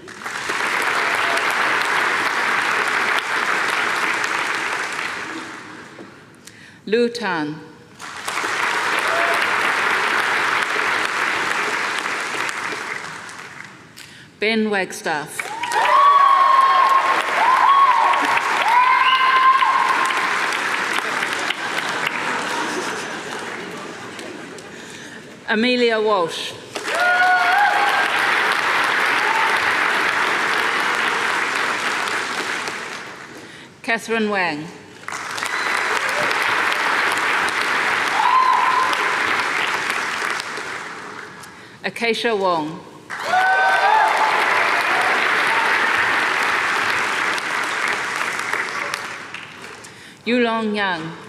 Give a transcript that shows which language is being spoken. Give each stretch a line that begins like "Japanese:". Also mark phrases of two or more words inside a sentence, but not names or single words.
English: Lu Tan. Ben Wagstaff. Amelia Walsh. Catherine Wang. Acacia Wong. Yulong Yang.